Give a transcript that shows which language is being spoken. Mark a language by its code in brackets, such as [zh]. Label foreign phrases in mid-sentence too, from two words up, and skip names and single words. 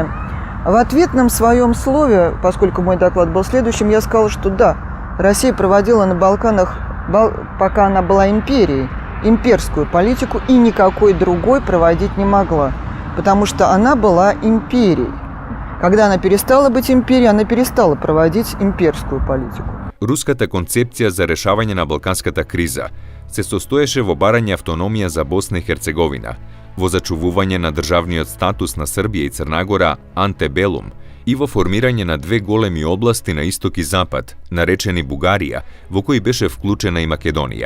[ru] В ответном своем слове, поскольку мой доклад был следующим, я сказала, что да, Россия проводила на Балканах, пока она была империей, имперскую политику и никакой другой проводить не могла, потому что она была империей. Когда она перестала быть империей, она перестала проводить имперскую политику. [mk] Руската концепција за решавање на балканската криза се состоеше во барање автономија за Босна и Херцеговина, во зачувување на државниот статус на Србија и Црнагора антебелум и во формирање на две големи области на исток и запад, наречени Бугарија, во кои беше вклучена и Македонија.